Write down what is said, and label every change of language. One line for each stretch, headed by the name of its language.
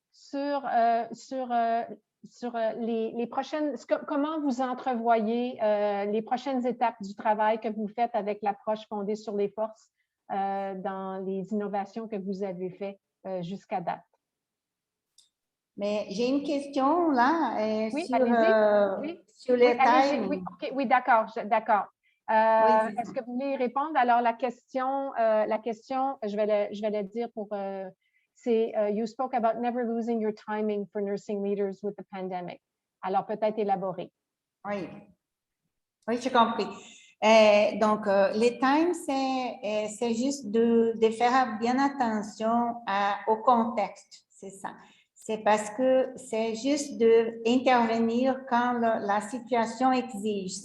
French: Sur les prochaines, comment vous entrevoyez les prochaines étapes du travail que vous faites avec l'approche fondée sur les forces dans les innovations que vous avez faites jusqu'à date? Mais j'ai une question là oui, sur le time. Oui, okay, oui, d'accord. Oui, est-ce que vous voulez répondre? Alors, la question, je vais le dire pour... c'est
English: you spoke about never losing your timing for nursing leaders with the pandemic.
French: Alors, peut-être élaborer. Oui, j'ai compris. Donc, le time, c'est juste de faire bien attention au contexte, c'est ça. C'est parce que c'est juste d'intervenir quand la situation exige.